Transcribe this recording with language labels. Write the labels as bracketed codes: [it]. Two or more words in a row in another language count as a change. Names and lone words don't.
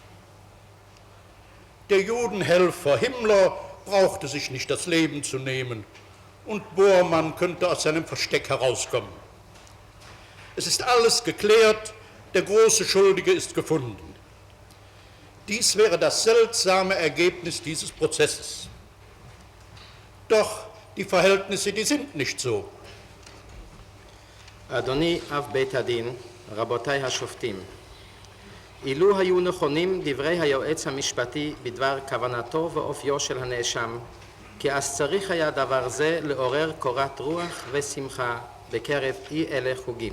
[de] Der Judenhelfer Himmler brauchte sich nicht das Leben zu nehmen und Bormann könnte aus seinem Versteck herauskommen. Es ist alles geklärt, der große Schuldige ist gefunden. Dies wäre das seltsame Ergebnis dieses Prozesses. Doch die Verhältnisse, die sind nicht so. [he] אדוני אב בית הדין, רבותיי השופטים, אילו היו נכונים דברי היועץ המשפטי בדבר כוונתו ואופיו של הנאשם, כי אז צריך היה דבר זה לעורר קורת רוח ושמחה בקרב אי אלה חוגים.